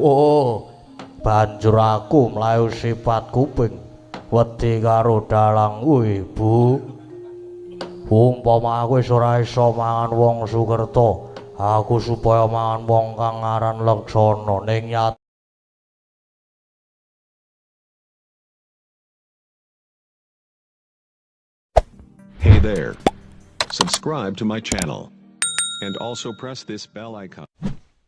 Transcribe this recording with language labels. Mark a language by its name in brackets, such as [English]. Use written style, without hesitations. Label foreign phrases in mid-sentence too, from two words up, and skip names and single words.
[Javanese] Oh, banjur aku mlayu sipat kuping wedi karo dalang kuwi, Bu. Umpama aku wis ora iso mangan wong Sukerta, aku supaya mangan wong kang aran Leksana ning nyata. [English] Hey there. Subscribe to my channel. And also press this bell icon.